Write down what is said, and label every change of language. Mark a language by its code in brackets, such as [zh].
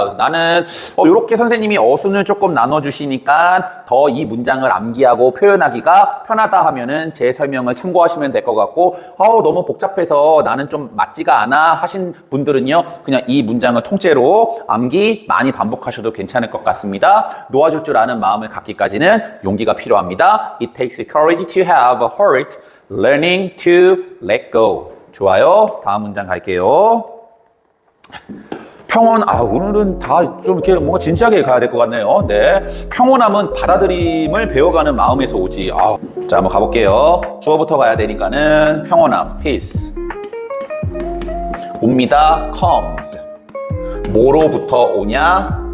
[ko] 그래서 나는 이렇게 선생님이 어순을 조금 나눠주시니까 더 이 문장을 암기하고 표현하기가 편하다 하면은 제 설명을 참고하시면 될 것 같고 너무 복잡해서 나는 좀 맞지가 않아 하신 분들은요, 그냥 이 문장을 통째로 암기 많이 반복하셔도 괜찮을 것 같습니다. 놓아줄 줄 아는 마음을 갖기까지는 용기가 필요합니다. [en] It takes courage to have a heart, learning to let go. [ko] 좋아요. 다음 문장 갈게요. 평온, 오늘은 다 좀 이렇게 뭔가 진지하게 가야 될 것 같네요. 네. 평온함은 받아들임을 배워가는 마음에서 오지. 자, 한번 가볼게요. 주어부터 가야 되니까는 평온함, peace. 옵니다, comes. 뭐로부터 오냐?